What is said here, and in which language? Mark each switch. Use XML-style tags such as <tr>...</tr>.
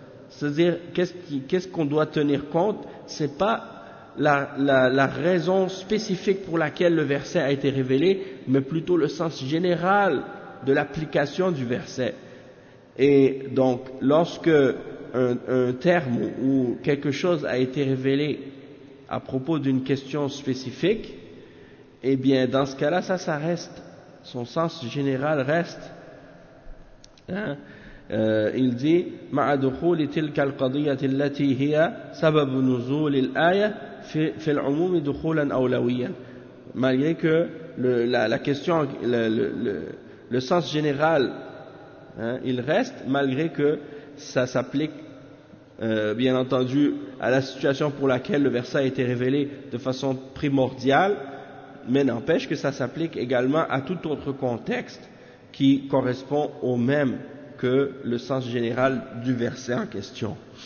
<fr>C'est-à-dire qu'est-ce qu'on doit tenir compte, c'est pas la raison spécifique pour laquelle le verset a été révélé, mais plutôt le sens général de l'application du verset. Et donc lorsque un terme ou quelque chose a été révélé à propos d'une question spécifique, Eh bien, dans ce cas-là, ça, ça reste. Son sens général reste. Hein? Il dit</fr> <ar>مع دخول تلك القضية التي هي سبب نزول الآية في العموم دخولا أولويا.</ar> <fr>Malgré que la question, le sens général, hein, il reste, malgré que ça s'applique, bien entendu, à la situation pour laquelle le verset a été révélé de façon primordiale, mais n'empêche que ça s'applique également à tout autre contexte qui correspond au même que le sens général du verset en question.</fr>